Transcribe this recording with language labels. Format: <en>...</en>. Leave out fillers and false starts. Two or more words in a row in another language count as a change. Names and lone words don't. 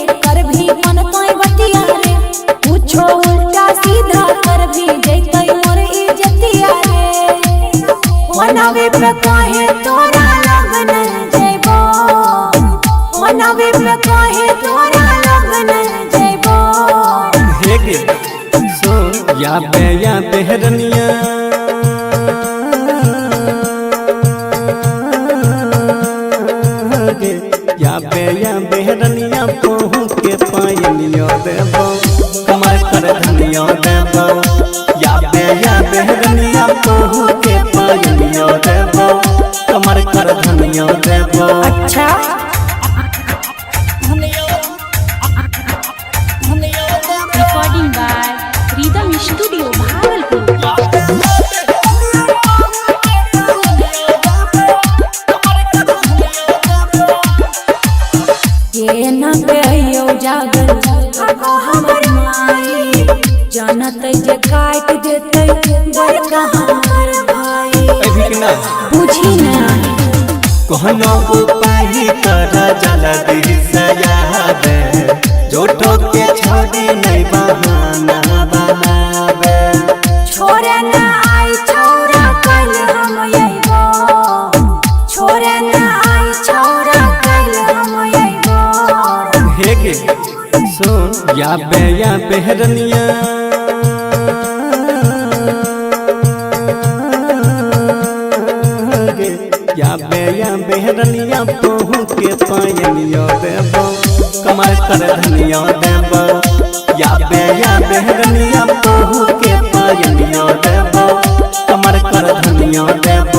<anp>कर भी मन कोई बतिया रे पूछो उल्टा सीधा कर भी जैतै मोर इज्जतिया रे मनावे पे काहे तोरा लगन जइबो मनावे पे काहे तोरा लगन जइबो हे गे सो या बेहरनिया या बेहरनिया पहू के पायनियो देबो कमर कर धनियो देबो या बेहरनिया पहू के पायनियो देबो कमर कर धनियो देबो। अच्छा</anp> <en>Recording by Rhythm Studio Bhagalpur.</en> <anp>ये न कहियो जागल हमर माई जानत जे काट देतै बड़का हमर भाई बुझी ना कहनो उपाय कर जल्दी से याद जोठो के छोड़ी नहीं बहाना बनावे छोरे ना आई छोरा कल हम अइबो छोरे ना आई छोरा कल हम अइबो हे गे सुन या बेहरनिया या बेहरनिया पहू के पायनियो देबो कमर कर धनियो देबो या बेहरनिया पहू के पायनियो देबो कमर कर धनियो देबो।</anp>